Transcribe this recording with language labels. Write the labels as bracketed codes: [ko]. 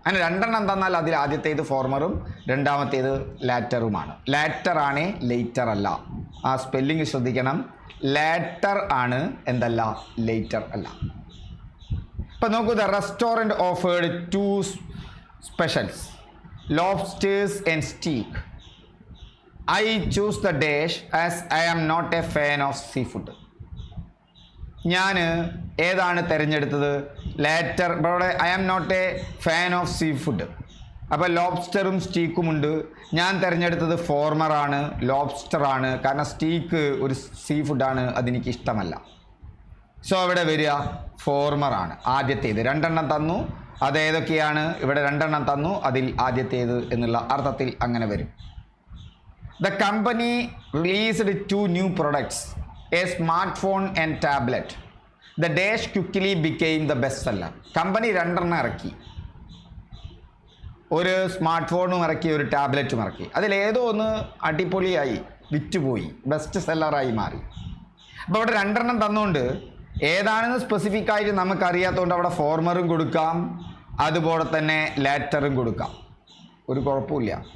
[ml] അങ്ങനെ രണ്ടെണ്ണം തന്നാൽ അതിൽ ആദ്യത്തേത് ഫോർമറും രണ്ടാമത്തേത് ലാറ്ററുമാണ്. ലാറ്റർ ആണ്, ലേറ്റർ അല്ല. ആ സ്പെല്ലിംഗ് ശ്രദ്ധിക്കണം. ലാറ്റർ ആണ്, എന്തല്ല, ലേറ്റർ അല്ല. ഇപ്പം നോക്കൂ, [en] The restaurant offered 2 specials, lobsters and steak. I choose the dish as I am not a fan of seafood. [ml] ഞാൻ ഏതാണ് തിരഞ്ഞെടുത്തത്? ലാറ്റർ. ഇവിടെ [en] I am not a fan of seafood. [ml] അപ്പോൾ ലോബ്സ്റ്ററും സ്റ്റീക്കുമുണ്ട്. ഞാൻ തിരഞ്ഞെടുത്തത് ഫോർമറാണ്, ലോബ്സ്റ്ററാണ്. കാരണം സ്റ്റീക്ക് ഒരു സീ ഫുഡാണ്, അതെനിക്ക് ഇഷ്ടമല്ല. സോ അവിടെ വരിക ഫോർമറാണ്, ആദ്യത്തേത്. രണ്ടെണ്ണം തന്നു, അതേതൊക്കെയാണ്? ഇവിടെ രണ്ടെണ്ണം തന്നു, അതിൽ ആദ്യത്തേത് എന്നുള്ള അർത്ഥത്തിൽ അങ്ങനെ വരും. [en] The company released 2 new products, a smartphone and tablet. The dish quickly became the best seller. [ml] Company രണ്ടെണ്ണം ഇറക്കി. ഒരു സ്മാർട്ട് ഫോണും ഇറക്കി, ഒരു ടാബ്ലറ്റും ഇറക്കി. അതിലേതോ ഒന്ന് അടിപൊളിയായി വിറ്റുപോയി, ബെസ്റ്റ് സെല്ലറായി മാറി. അപ്പോൾ അവിടെ രണ്ടെണ്ണം തന്നുകൊണ്ട് ഏതാണെന്ന് സ്പെസിഫിക് ആയിട്ട് നമുക്കറിയാത്തതുകൊണ്ട് അവിടെ ഫോർമറും കൊടുക്കാം, അതുപോലെ തന്നെ ലാറ്ററും കൊടുക്കാം. ഒരു കുഴപ്പമില്ല.